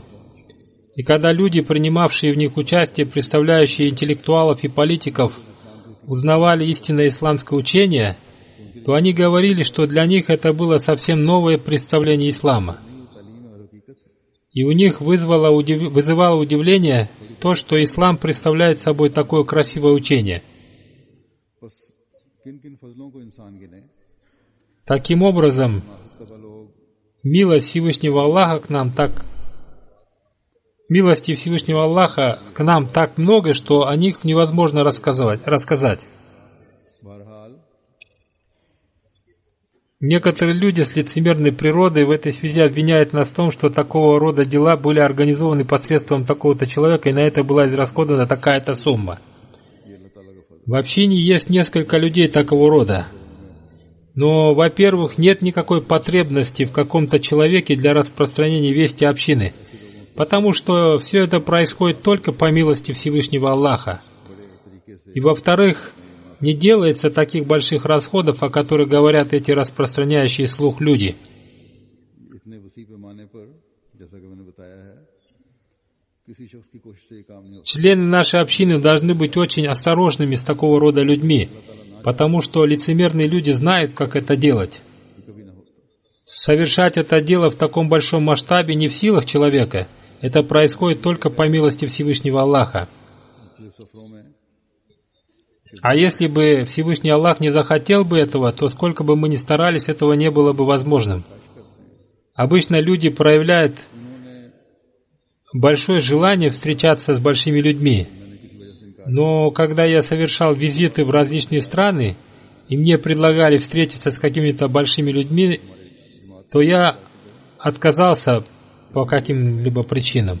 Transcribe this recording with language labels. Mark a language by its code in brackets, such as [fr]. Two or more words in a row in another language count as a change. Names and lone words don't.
[ru] И когда люди, принимавшие в них участие, представляющие интеллектуалов и политиков, узнавали истинное исламское учение, то они говорили, что для них это было совсем новое представление ислама. И у них вызывало удивление то, что ислам представляет собой такое красивое учение. [ur] بس کن کن فضلوں کو انسان گنے [ru] Таким образом, [ur] سب لوگ [ru] милость Всевышнего Аллаха к нам милости Всевышнего Аллаха к нам так много, что о них невозможно рассказать. [ur] बहरहाल [ru] Некоторые люди с лицемерной природой в этой связи обвиняют нас в том, что такого рода дела были организованы посредством такого-то человека, и на это была израсходована такая-то сумма. [ur] یہ اللہ تعالیٰ کا فضل [ru] В общине есть несколько людей такого рода. Но, во-первых, нет никакой потребности в каком-то человеке для распространения вести общины, потому что все это происходит только по милости Всевышнего Аллаха. И, во-вторых, не делается таких больших расходов, о которых говорят эти распространяющие слух люди. [ur] اتنے وسیع پیمانے پر جیسا کہ میں نے بتایا ہے کسی شخص کی کوشش سے یہ کام نہیں ہوتا [ru] Члены нашей общины должны быть очень осторожными с такого рода людьми, потому что лицемерные люди знают, как это делать. [ur] یہ کبھی نہ ہوتا [ru] Совершать это дело в таком большом масштабе не в силах человека. Это происходит только по милости Всевышнего Аллаха. [ur] مختلف سفروں میں [ru] А если бы Всевышний Аллах не захотел бы этого, то сколько бы мы ни старались, этого не было бы возможным. Обычно люди проявляют большое желание встречаться с большими людьми. Но когда я совершал визиты в различные страны, и мне предлагали встретиться с какими-то большими людьми, то я отказался по каким-либо причинам.